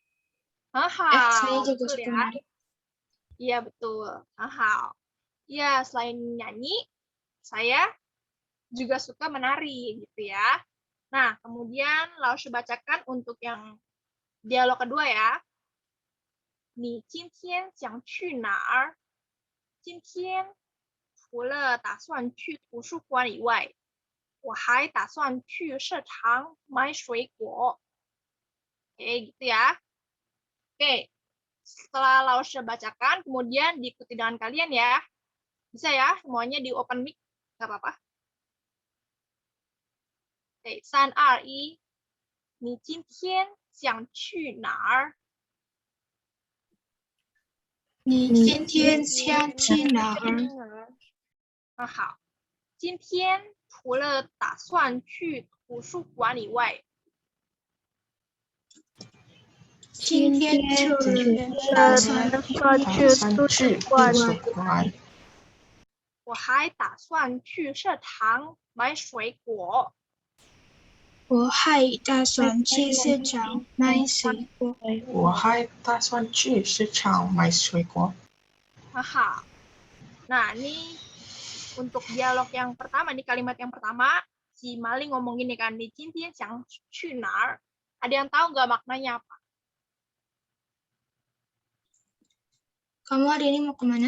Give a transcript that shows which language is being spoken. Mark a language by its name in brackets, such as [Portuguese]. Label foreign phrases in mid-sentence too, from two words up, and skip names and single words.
[Indonesian] Mahal. Saya juga Betul suka ya. menari. Iya betul. Mahal. Ya, selain nyanyi, saya juga suka menari gitu ya. Nah, kemudian Laos bacakan untuk yang dialog kedua ya. [Chinese] 你今天想去哪儿？今天除了打算去图书馆以外，我还打算去市场买水果. [Indonesian] Oke, gitu ya. Oke, setelah Laos bacakan, kemudian diikuti dengan kalian ya. Bisa ya, semuanya di open mic, nggak apa-apa. Oke, 3、2、1， [Chinese] 你今天想去哪儿？你今天想去哪儿？好，今天除了打算去图书馆以外，今天除了打打算去图书馆，我还打算去市场买水果。我还打算去市场买水果。我还打算去市场买水果。 Haha. [Indonesian] Nah, ini untuk dialog yang pertama, nih kalimat yang pertama, si Maling ngomong gini kan, di Cintin yang Chunar. Ada yang tahu nggak maknanya apa? Kamu hari ini mau kemana?